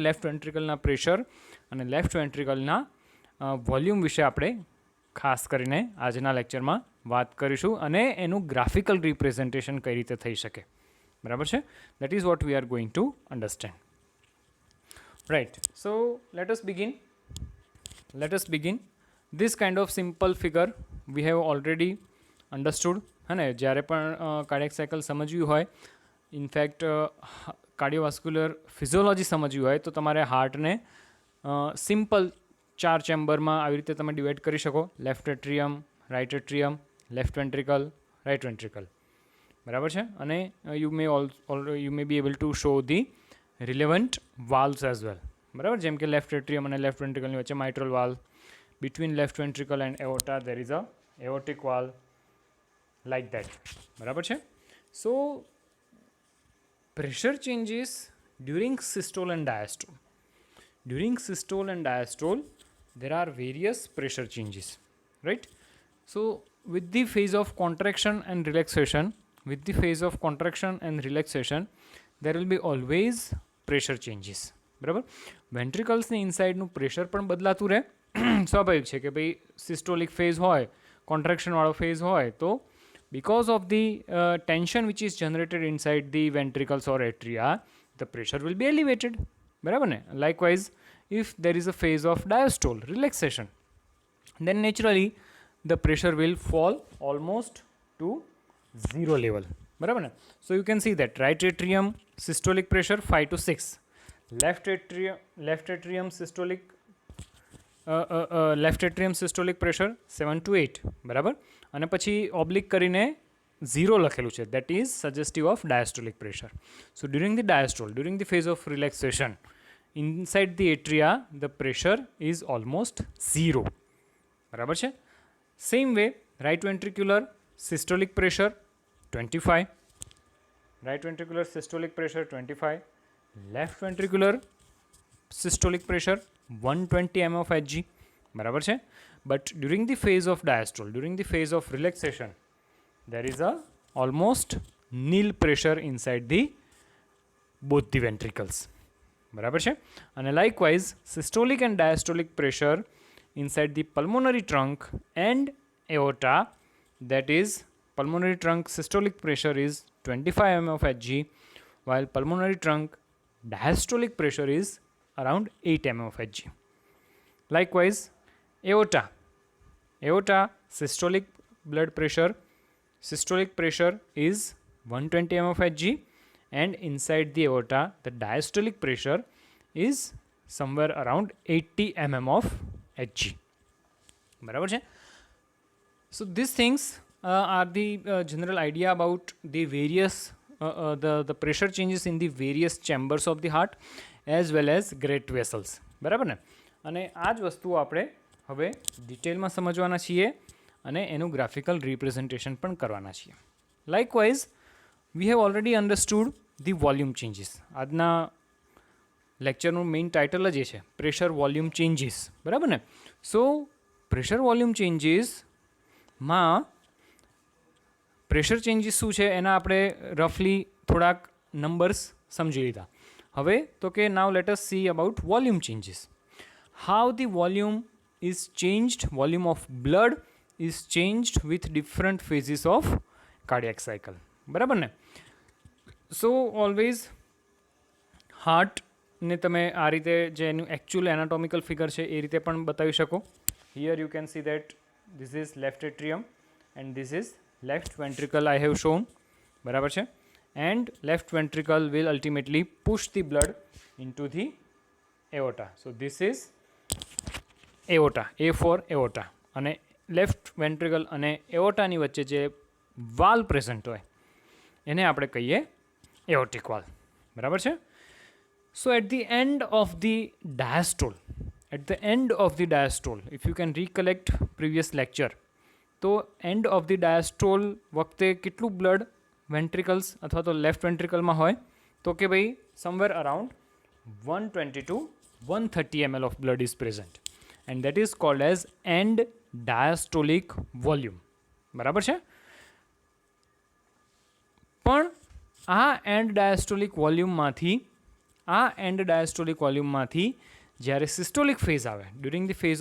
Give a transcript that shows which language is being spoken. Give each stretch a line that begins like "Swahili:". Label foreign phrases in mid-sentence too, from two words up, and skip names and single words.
Gujarati: લેફ્ટ વેન્ટ્રિકલના પ્રેશર અને લેફ્ટ વેન્ટ્રિકલના વોલ્યુમ વિશે આપણે ખાસ કરીને આજના લેક્ચરમાં વાત કરીશું અને એનું
English: graphical representation
Gujarati: કઈ રીતે થઈ શકે, બરાબર છે.
English: that is what we are going to understand, right. so let us begin this kind of simple figure we have already understood,
Hindi: है ना.
Gujarati: જ્યારે પણ
English: cardiac cycle
Gujarati: સમજવી હોય, ઇનફેક્ટ
English: cardiovascular physiology
Gujarati: સમજવી હોય તો તમારે હાર્ટને સિમ્પલ 4 ચેમ્બરમાં આવી રીતે તમે ડિવાઈડ કરી શકો.
English: left atrium, right atrium, left ventricle, right ventricle,
Gujarati: બરાબર છે.
English: અને you may be able to show the relevant valves as well, બરાબર.
Gujarati: જેમ કે
English: left atrium
Gujarati: અને લેફ્ટ વેન્ટ્રિકલની વચ્ચે
English: mitral valve, between left ventricle and aorta there is a aortic valve, like that,
Gujarati: બરાબર છે.
English: So pressure changes during systole and diastole. During systole and diastole there are various pressure changes, right. So with the phase of contraction and relaxation, there will be always pressure changes,
Gujarati: બરાબર. વેન્ટ્રિકલ્સની ઇનસાઇડનું પ્રેશર પણ બદલાતું રહે. સ્વાભાવિક છે કે ભાઈ સિસ્ટોલિક ફેઝ હોય, કોન્ટ્રાક્શનવાળો ફેઝ હોય, તો
English: because of the tension which is generated inside the ventricles or atria, the pressure will be elevated,
Gujarati: બરાબર ને.
English: Likewise, if there is a phase of diastole, relaxation, then naturally the pressure will fall almost to zero level,
Gujarati: બરાબર ને.
English: So you can see that right atrium systolic pressure 5 to 6, left atrium systolic pressure 7 to 8,
Gujarati: બરાબર. અને પછી ઓબ્લિક કરીને 0 લખેલું છે,
English: that is suggestive of diastolic pressure. So during the phase of relaxation, inside the atria the pressure is almost 0,
Gujarati: બરાબર છે.
English: Same way right ventricular systolic pressure 25, left ventricular systolic pressure 120 mm of Hg,
Gujarati: બરાબર છે.
English: But during the phase of diastole, during the phase of relaxation, there is a almost nil pressure inside the both the ventricles,
Gujarati: બરાબર છે.
English: અને likewise systolic and diastolic pressure inside the pulmonary trunk and aorta, that is pulmonary trunk systolic pressure is 25 mm of Hg, while pulmonary trunk diastolic pressure is around 8 mm of Hg. Likewise, aorta systolic pressure is 120 mm of Hg, and inside the aorta the diastolic pressure is somewhere around 80 mm of Hg,
Gujarati: બરાબર છે.
English: So these things are the general idea about the various the pressure changes in the various chambers of the heart as well as great vessels,
Gujarati: બરાબર ને. અને આ જ વસ્તુઓ આપણે હવે ડિટેલમાં સમજવાના છીએ અને એનું
English: graphical representation
Gujarati: પણ કરવાના છીએ.
English: likewise we have already understood the volume changes.
Gujarati: આજના લેક્ચરનું
English: main title
Gujarati: જ એ છે,
English: pressure volume changes,
Gujarati: બરાબર ને. સો પ્રેશર વોલ્યુમ ચેન્જીસમાં
English: pressure changes
Gujarati: શું છે એના આપણે રફલી થોડાક નંબર્સ સમજી લીધા. હવે તો કે
English: now let us see about volume changes. How the volume is changed, volume of blood is changed with different phases of cardiac cycle,
Gujarati: બરાબર ને. સો ઓલવેઝ હાર્ટને તમે આ રીતે જે એનું
English: actual anatomical figure
Gujarati: છે એ રીતે પણ બતાવી શકો.
English: here you can see that this is left atrium and this is left ventricle I have shown,
Gujarati: બરાબર છે.
English: and left ventricle will ultimately push the blood into the aorta. So this is aorta, A for aorta,
Gujarati: અને
English: left ventricle
Gujarati: અને એઓર્ટાની વચ્ચે જે વાલ પ્રેઝન્ટ હોય એને આપણે કહીએ
English: aortic valve,
Gujarati: બરાબર છે.
English: so at the end of the diastole, if you can recollect previous lecture,
Gujarati: તો
English: end of the diastole
Gujarati: વખતે કેટલું બ્લડ વેન્ટ્રિકલ્સ અથવા તો લેફ્ટ વેન્ટ્રિકલમાં હોય, તો તો કે ભાઈ
English: somewhere around 120 to 130 ml of blood is present, and that is called as end diastolic volume.
Gujarati: બરાબર છે. પણ આ એન્ડ ડાયસ્ટોલિક વોલ્યુમમાંથી જ્યારે
English: systolic phase
Gujarati: આવે,
English: during the phase